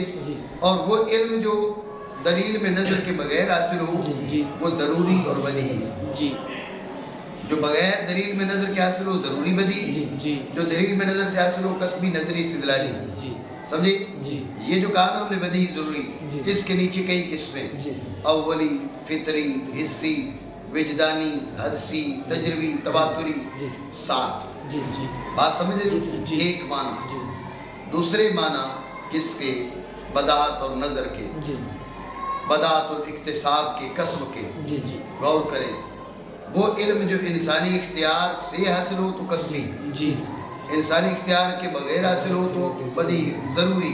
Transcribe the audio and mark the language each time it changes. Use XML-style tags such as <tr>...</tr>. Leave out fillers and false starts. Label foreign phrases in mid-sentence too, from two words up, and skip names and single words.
<ur>اور وہ علم جو دلیل میں نظر کے بغیر حاصل ہو وہ ضروری اور بدیہی. جو بغیر دلیل میں نظر کے حاصل ہو ضروری بدیہی، جو دلیل میں نظر سے حاصل ہو کسبی، نظری، استدلالی. سمجھے؟ یہ جو کہا نا ہم نے بدیہی ضروری، اس کے نیچے کئی قسمیں، اولی، فطری، حسی، وجدانی، حدسی، تجربی، تواتری، 7. بات سمجھ رہے؟ ایک معنی. دوسرے معنی کس کے؟ بداعت اور نظر کے، بداعت اور اکتساب کے، کسب کے. غور کریں، وہ علم جو انسانی اختیار سے حاصل ہو تو کسبی، انسانی اختیار کے بغیر حاصل ہو تو بدیہی، ضروری.</ur>